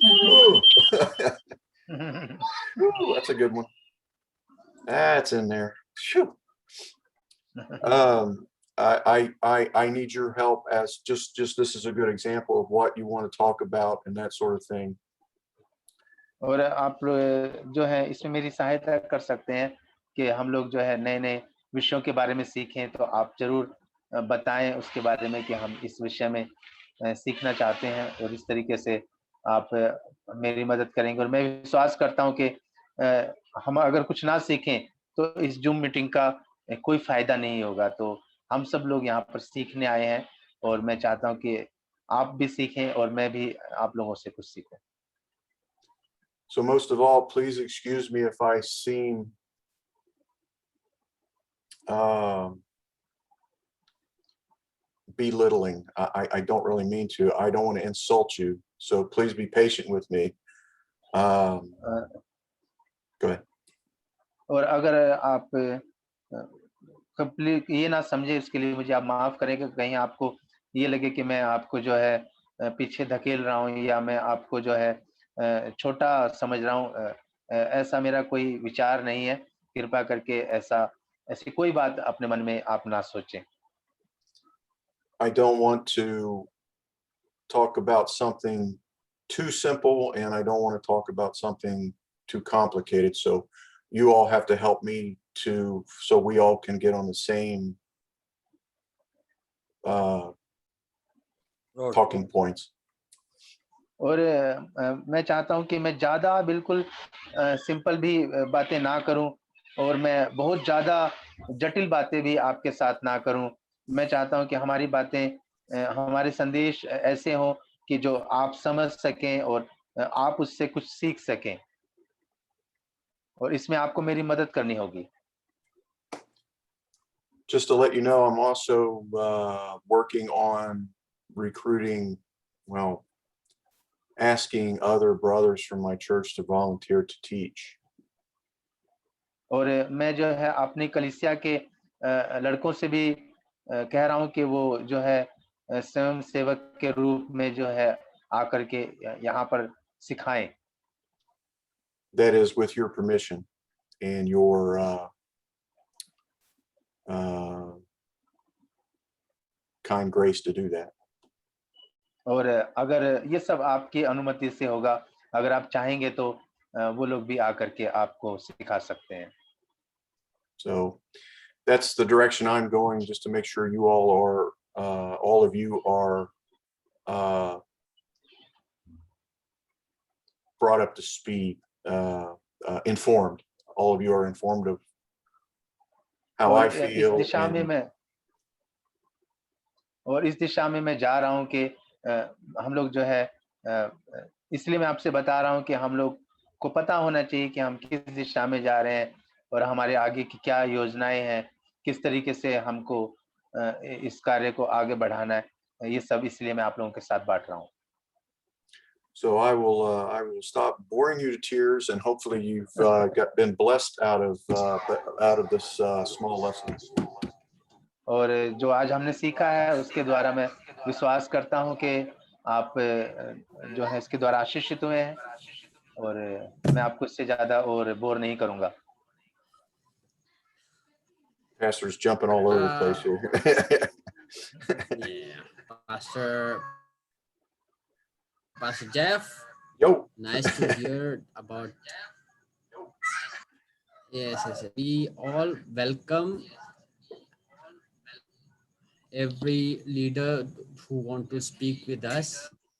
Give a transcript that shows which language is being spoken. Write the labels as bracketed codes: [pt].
[en] Ooh. Ooh, that's a good one. That's in there. Phew. I need your help as just this is a good example of what you want to talk about and that sort of thing. [hi] और आप जो है इसमें मेरी सहायता कर सकते हैं कि हम लोग जो है नए नए विषयों के बारे में सीखें, तो आप जरूर बताएं उसके बारे में कि हम इस विषय में सीखना चाहते हैं और इस तरीके से आप मेरी मदद करेंगे। और मैं विश्वास करता हूं कि हम अगर कुछ ना सीखें तो इस जूम मीटिंग का कोई फायदा नहीं होगा। तो हम सब लोग यहाँ पर सीखने आए हैं और मैं चाहता हूं कि आप भी सीखें और मैं भी आप लोगों से कुछ सीखूं। [en] So most of all, please excuse me if I seem belittling. I don't really mean to. I don't want to insult you. So please be patient with me. Go ahead. [hi] और अगर आप कंप्लीट ये ना समझे इसके लिए मुझे आप माफ करें कि कहीं आपको ये लगे कि मैं आपको जो है पीछे धकेल रहा हूँ या मैं आपको जो है छोटा समझ रहा हूँ। ऐसा मेरा कोई विचार नहीं है। कृपया करके ऐसी कोई बात अपने मन में आप ना सोचें। [en] I don't want to talk about something too simple and I don't want to talk about something too complicated. So you all have to help me so we all can get on the same talking points. [hi] और मैं चाहता हूं कि मैं ज्यादा बिल्कुल simple भी बातें ना करूं और मैं बहुत ज्यादा जटिल बातें भी आपके साथ ना करूं। मैं चाहता हूं कि हमारी बातें हमारे संदेश ऐसे हों कि जो आप समझ सकें और आप उससे कुछ सीख सकें और इसमें आपको मेरी मदद करनी होगी। [en] Just to let you know, I'm also working on recruiting, well, asking other brothers from my church to volunteer to teach. [hi] और मैं जो है अपनी कलीसिया के लड़कों से भी कह रहा हूं कि वो जो है स्वयं सेवक के रूप में जो है आकर के यहाँ पर सिखाएं। [en] That is with your permission and your kind grace to do that. [hi] और अगर ये सब आपकी अनुमति से होगा, अगर आप चाहेंगे तो वो लोग भी आकर के आपको सिखा सकते हैं। [en] So that's the direction I'm going, just to make sure you all are, all of you are brought up to speed, informed. All of you are informed of how I feel. [hi] और इस दिशा में मैं जा रहा हूं कि हम लोग जो है इसलिए मैं आपसे बता रहा हूं कि हम लोग को पता होना चाहिए कि हम किस दिशा में जा रहे हैं और हमारे आगे की क्या योजनाएं हैं, किस तरीके से हमको इस कार्य को आगे बढ़ाना है। ये सब इसलिए मैं आप लोगों के साथ बांट रहा हूं। [en] So I will stop boring you to tears, and hopefully you've been blessed out of this small lesson. [hi] और जो आज हमने सीखा है उसके द्वारा मैं विश्वास करता हूं कि आप जो है इसके द्वारा आशीषित हुए हैं और मैं आपको इससे ज्यादा और बोर नहीं करूंगा। [en] Pastor's jumping all over the place here. Yeah, Pastor Jeff. Yo. Nice to hear about. Yes. We all welcome every leader who want to speak with us.